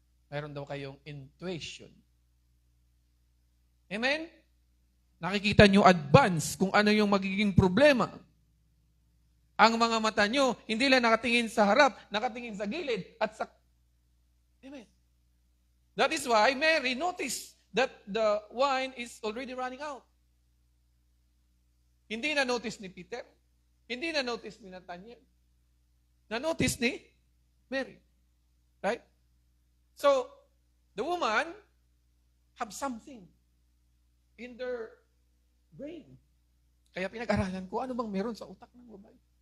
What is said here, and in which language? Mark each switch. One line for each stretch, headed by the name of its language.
Filipino: Mayroon daw kayong intuition. Amen? Nakikita nyo advance kung ano yung magiging problema. Ang mga mata nyo, hindi lang nakatingin sa harap, nakatingin sa gilid at sa... Amen.
English: That is why Mary noticed that the wine is already running out.
Filipino: Hindi na-notice ni Peter. Hindi na-notice ni Nathaniel. Na-notice ni Mary. Right?
English: So, the woman have something in their brain.
Filipino: Kaya pinag-aralan ko, ano bang meron sa utak ng babae?